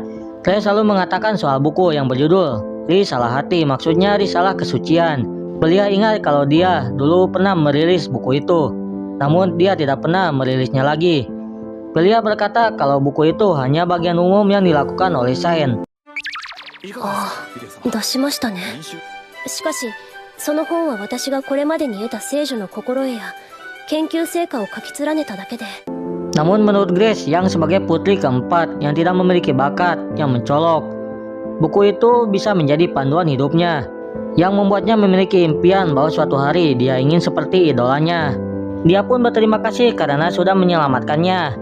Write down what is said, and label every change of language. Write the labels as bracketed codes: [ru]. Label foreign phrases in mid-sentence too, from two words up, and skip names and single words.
[id] Grace selalu mengatakan soal buku yang berjudul Risalah Hati, maksudnya risalah kesucian. Pilia ingat kalau dia dulu pernah merilis buku itu, namun dia tidak pernah merilisnya lagi. Pilia berkata kalau buku itu hanya bagian umum yang dilakukan oleh Sain. [ja] 出しましたね。しかしその本は私がこれまでに得た聖女の心得や研究成果を書き連ねただけで。 [id] Namun menurut Grace yang sebagai putri keempat yang tidak memiliki bakat yang mencolok, buku itu bisa menjadi panduan hidupnya, yang membuatnya memiliki impian bahwa suatu hari dia ingin seperti idolanya. Dia pun berterima kasih karena sudah menyelamatkannya.